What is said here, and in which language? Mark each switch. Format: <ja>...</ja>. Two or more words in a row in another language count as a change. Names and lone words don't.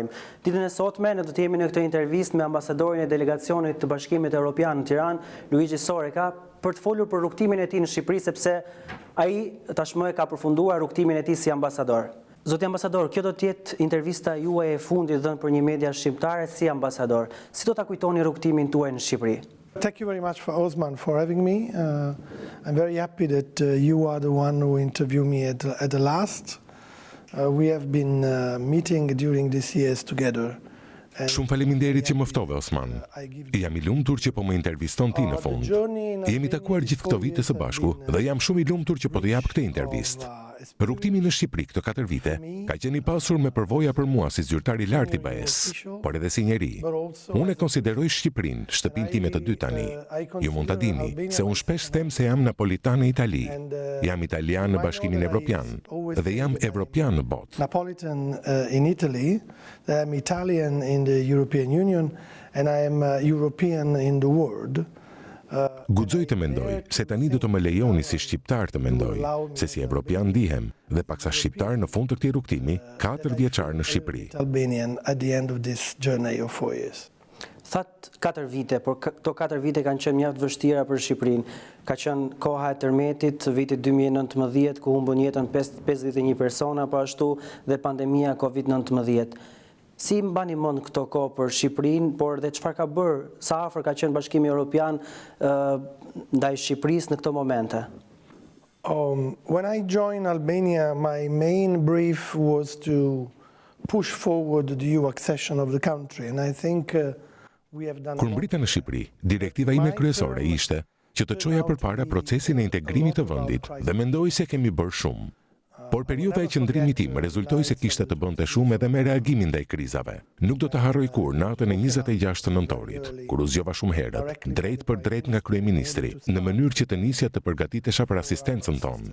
<sq>Ditën e sotme ne do të jemi në këtë intervistë me ambasadorin e delegacionit të Bashkimit Evropian në Tiranë, Luigi Soreca, për të folur për rrugtimin e tij në Shqipëri, sepse ai tashmë e ka përfunduar rrugtimin e tij si ambasador. Zoti ambasador, kjo do të jetë intervista juaj e fundit dhënë për një media shqiptare si ambasador. Si do ta kujtoni rrugtimin tuaj në Shqipëri?</sq> <en>Thank you very much for Osman for having me. I'm very happy that you are the one who interviewed me at the last. We have been meeting during these years together.</en> <sq>Shumë faleminderit që më ftove, Osman. Jam i lumtur që po më interviston ti në fund. Jemi takuar gjithë këto vite së bashku dhe jam shumë i lumtur që po të jap këtë intervistë. Rrugtimi në Shqipëri këto 4 vite ka qenë i pasur me përvoja për mua si zyrtar i lartë i BE-s, por edhe si njeri. Unë e konsideroj Shqipërinë shtëpinë time të dytë tani. Ju mund ta dini se unë shpesh them se jam napolitan në Itali, jam italian në Bashkimin Evropian dhe jam evropian në botë.</sq> <en>Napolitan in Italy, I'm Italian in the European Union and I am European in the world.</en> <sq>Guxoj të mendoj se tani do të më lejoni si shqiptar të mendoj se si evropian ndihem dhe paksa shqiptar në fund të këtij rrugtimi 4 vjeçar në Shqipëri.</sq> <en>Albanian at the end of this journey of 4 years.</en> <sq>That 4 vite, por këto 4 vite kanë qenë mjaft vështira për Shqipërinë. Ka qenë koha e tërmetit, viti 2019 ku humbën jetën 51 persona, po ashtu dhe pandemia COVID-19. Si mbani mend këto kohë për Shqipërinë, por dhe çfarë ka bërë, sa afër ka qenë Bashkimi Evropian ndaj Shqipërisë në këto momente?</sq> <en>When I joined Albania, my main brief was to push forward the EU accession of the country, and I think we have done.</en> <sq>Kur mbrita në Shqipëri, direktiva ime kryesore ishte që të çoja përpara procesin e integrimit të vendit dhe mendoj se kemi bërë shumë. Por periudha e qëndrimit tim rezultoi se kishte të bënte shumë edhe me reagimin ndaj krizave. Nuk do të harroj kur natën e 26 të nëntorit, kur u zgjova shumë herët, drejt për drejt nga kryeministri, në mënyrë që të nisja të përgatitesha për asistencën tonë.</sq>